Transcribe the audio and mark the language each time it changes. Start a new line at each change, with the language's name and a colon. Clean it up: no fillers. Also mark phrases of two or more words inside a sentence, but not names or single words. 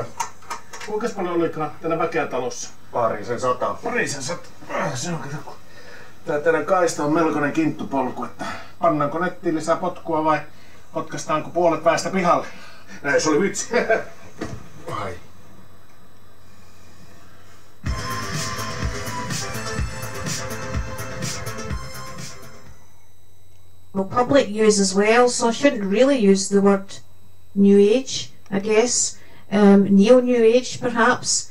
Finnish: Kuinka paljon olikaan täällä väkeä talossa? Parisen sata. Se on kato. Tää teidän kaista on melkoinen kinttupolku, että pannaanko nettiin lisää potkua vai potkastaanko puolet päästä pihalle? Näin, se oli vitsi. Ai.
English: Public use as well, so I shouldn't really use the word new age, I guess. Neo-new age perhaps.